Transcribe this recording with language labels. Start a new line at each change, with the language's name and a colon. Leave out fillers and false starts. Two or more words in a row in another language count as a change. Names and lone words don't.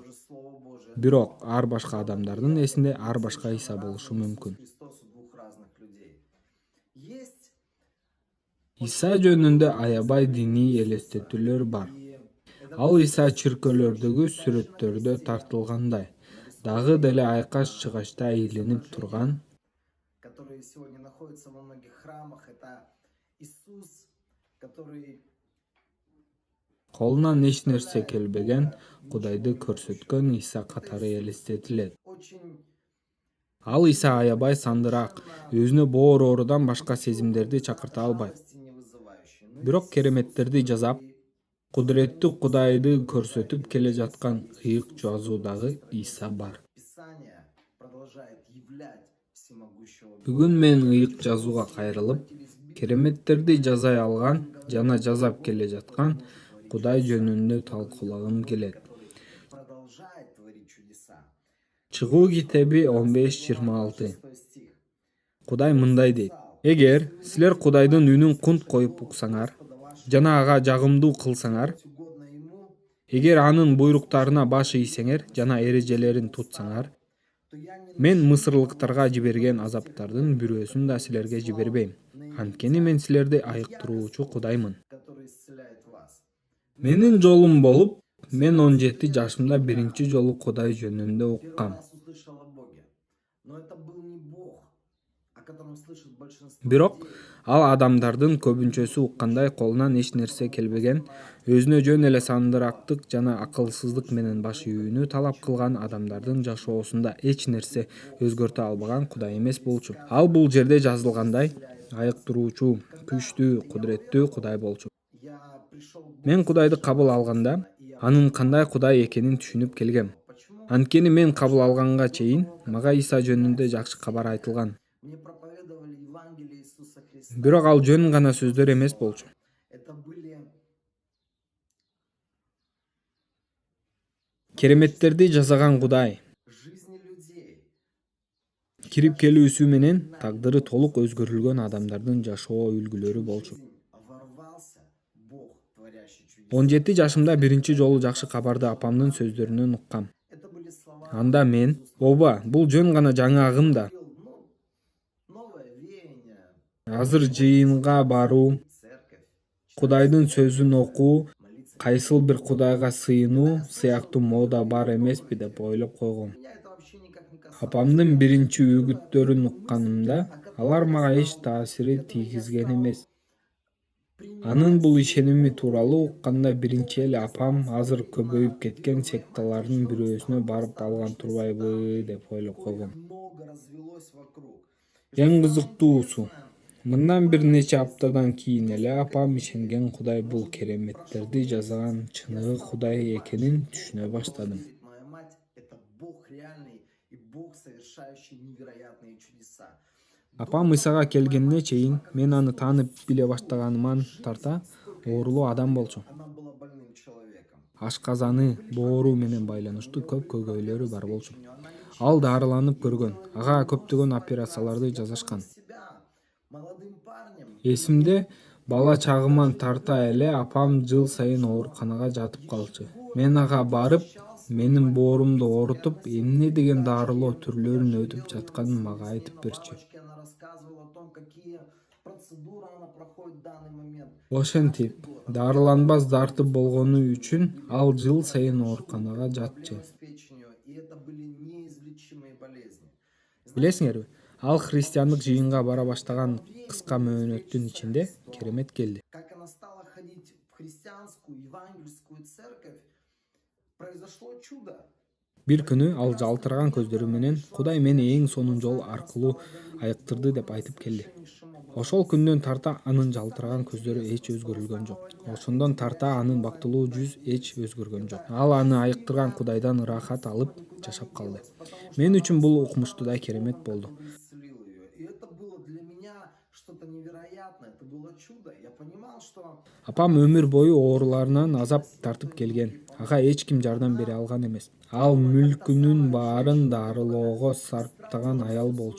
Kyrgyz: Бирок ар башка адамдардын эсинде ар башка Иса болушу мүмкүн. Иса жөнүндө аябай диний элестетүүлөр бар. Ал Иса чиркөөлөрдөгү сүрөттөрдө тартылгандай, дагы деле айкаш-чыгачта ыйланып турган,
Russian: которые сегодня находятся во многих храмах, это Иисус, который
Kyrgyz: колунан эч нерсе келбеген Кудайды көрсөткөн Иса катары элестетилет.
Russian: очень
Kyrgyz: Ал Иса аябай сандыраак, өзүнө боор оорудан башка сезимдерди чакырта албайт.
Russian: радости не вызывающий.
Kyrgyz: Бирок кереметтерди жасап, кудуреттүү Кудайды көрсөтүп келе жаткан ыйык жазуудагы Иса бар.
Russian: Писание продолжает являть всемогущего Бога.
Kyrgyz: Бүгүн мен ыйык жазууга кайрылып, кереметтерди жасай алган жана жасап келе жаткан Кудай жөнүндө талкуулагым келет.
Russian: Продолжает творить чудеса.
Kyrgyz: Чыгуу китеби 15:26.
Russian: 6 стих.
Kyrgyz: Кудай мындай дейт: Эгер силер Кудайдын үнүн кунт коюп уксаңар, жана ага жагымдуу кылсаңар,
Russian: Угодно ему,
Kyrgyz: эгер анын буйруктарына баш ийсеңер жана эрежелерин тутсаңар,
Russian: то я не
Kyrgyz: мен мысырлыктарга жиберген азаптардын бирөөсүн да силерге жибербейм. Анткени мен силерди айыктыруучу Кудаймын.
Russian: который исцеляет вас.
Kyrgyz: Менин жолум болуп, мен 17 жашымда биринчи жолу Кудай жөнүндө
Russian: Первый
Kyrgyz: уккам.
Russian: раз услышал о Боге. Но это был не Бог, о котором слышит большинство
Kyrgyz: Бирок
Russian: людей.
Kyrgyz: ал адамдардын көбүнчөсү уккандай колунан эч нерсе келбеген, өзүнө жөн эле сандырактык жана акылсыздык менен баш ийүүнү талап кылган адамдардын жашоосунда эч нерсе өзгөртө албаган Кудай эмес болчу. Ал бул жерде жазылгандай айыктыруучу, күчтүү, кудуреттүү Кудай болчу.
Russian: Я пришел к Богу
Kyrgyz: Мен Кудайды кабыл
Russian: сначала,
Kyrgyz: алганда,
Russian: и я
Kyrgyz: анын кандай Кудай экенин түшүнүп келгем.
Russian: почему
Kyrgyz: Анткени мен кабыл алганга чейин мага Иса жөнүндө жакшы кабар айтылган.
Russian: мне проповедовали Евангелие Иисуса Христа.
Kyrgyz: Бирок ал жөн гана сөздөр эмес болчу.
Russian: Это были
Kyrgyz: Кереметтерди жасаган Кудай
Russian: жизни людей.
Kyrgyz: кирип келүүсү менен тагдыры толук өзгөрүлгөн адамдардын жашоо үлгүлөрү болчу.
Russian: Жизнь ворвался Бог, творящий чудеса.
Kyrgyz: 17 жашымда биринчи жолу жакшы кабарды апамдын сөздөрүнөн уккам.
Russian: Это были слова.
Kyrgyz: Анда мен, ооба, бул жөн гана жаңы агым да.
Russian: Ну, новое веяние,
Kyrgyz: Азыр жыйынга баруу,
Russian: церковь,
Kyrgyz: Кудайдын сөзүн окуу,
Russian: молиться.
Kyrgyz: кайсыл бир Кудайга сыйынуу сыяктуу мода бар эмеспи деп ойлоп койгом.
Russian: Меня это вообще никак не касалось.
Kyrgyz: Апамдын биринчи үгүттөрүн укканымда алар мага эч таасири тийгизген эмес. Анын бул ишеними тууралуу укканда биринчи эле апам азыр көбөйүп кеткен секталардын бирөөсүнө барып алган турбайбы деп ойлоп койгом.
Russian: Много развелось вокруг.
Kyrgyz: Эң кызыктуусу, мындан бир нече аптадан кийин эле апам ишенген Кудай бул кереметтерди жасаган чыныгы Кудай экенин түшүнө баштадым.
Russian: Верит моя мать, это Бог реальный и Бог, совершающий невероятные чудеса.
Kyrgyz: Апам Исага келгенине чейин мен аны таанып биле баштаганыман тарта оорулуу адам болчу.
Russian: Она была больным человеком.
Kyrgyz: Ашказаны, боору менен байланыштуу көп көйгөйлөрү бар болчу. Ал дарыланып көргөн, ага көптөгөн операцияларды жасашкан.
Russian: Себя молодым парнем
Kyrgyz: Эсимде, бала чагыман тарта эле апам жыл сайын ооруканага жатып калчу. Мен ага барып, менин боорумду оорутуп, эмне деген дарылоо түрлөрүн өтүп жатканын мага айтып берчү.
Russian: она рассказывала о том, какие процедуры она проходит в данный момент.
Kyrgyz: Ошентип, дарыланбас дарты болгону үчүн ал жыл сайын ооруканага жатчу.
Russian: Проблемы с печенью, и это были неизлечимые болезни.
Kyrgyz: Билесиңерби, ал христиандык жыйынга бара баштаган кыска мөөнөттүн ичинде керемет келди.
Russian: Как она стала ходить в христианскую, евангельскую церковь, произошло чудо.
Kyrgyz: Бир күнү ал жалтыраган көздөрү менен Кудай мени эң сонун жол аркылуу айыктырды деп айтып келди. Ошол күндөн тарта анын жалтыраган көздөрү эч өзгөрүлгөн жок. Ошондон тарта анын бактылуу жүз эч өзгөргөн жок. Ал аны айыктырган Кудайдан ырахат алып жашап калды. Мен үчүн бул укмуштуу керемет болду.
Russian: Он исцелил ее. И это было для меня что-то невероятное, это было чудо. Я понимал, что
Kyrgyz: Апам өмүр бою ооруларынан азап тартып келген. Ага эч ким жардам бере алган эмес. Ал мүлкүнүн баарын дарылоого сарптаган аял болчу.